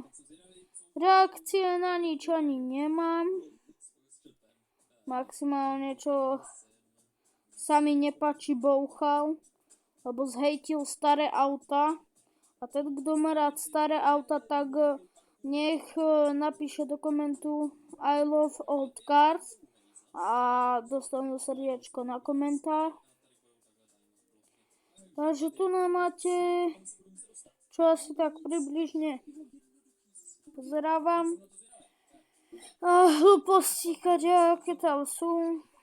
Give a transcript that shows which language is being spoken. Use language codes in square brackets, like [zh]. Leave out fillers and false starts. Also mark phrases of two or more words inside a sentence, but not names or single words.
[sk] Reakcie na nič ani nemám. Maximálne, čo sa mi nepáči, bouchal, lebo zhejtil staré auta. A ten, kto má rád staré auta, tak nech napíše do komentu [en] I love old cars [sk] a dostanú srdiečko na komentár. Takže tu máte, čo asi tak približne pozerávam. A hlúposti, aké tam sú.